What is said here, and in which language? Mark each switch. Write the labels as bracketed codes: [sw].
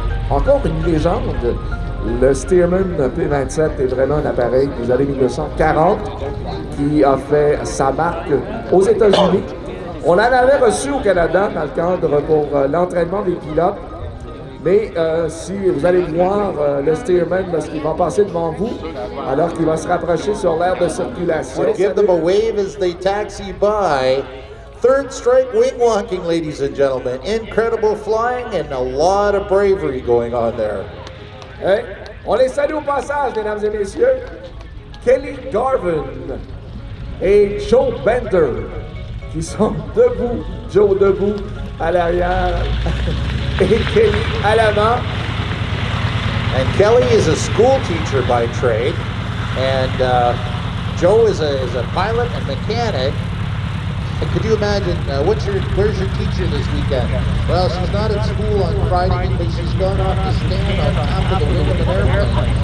[fr] Encore une légende, le Stearman P-27 est vraiment un appareil des années 1940 qui a fait sa marque aux États-Unis. On en avait reçu au Canada dans le cadre pour l'entraînement des pilotes. Mais si vous allez voir le Stearman lorsqu'il va passer devant vous, alors qu'il va se rapprocher sur l'aire de circulation. [en] Give them a wave as they taxi by. Third Strike Wingwalking, ladies and gentlemen. Incredible flying and a lot of bravery going on there. [fr] Hey, on les salue au passage, mesdames et messieurs. Kelly Garvin et Joe Bender, qui sont debout, Joe debout à l'arrière et Kelly à l'avant. [en] And Kelly is a school teacher by trade, and Joe is a pilot and mechanic. And could you imagine, where's your teacher this weekend? Well, she's not at school on Friday because she's gone off to stand on top of the wing of an airplane.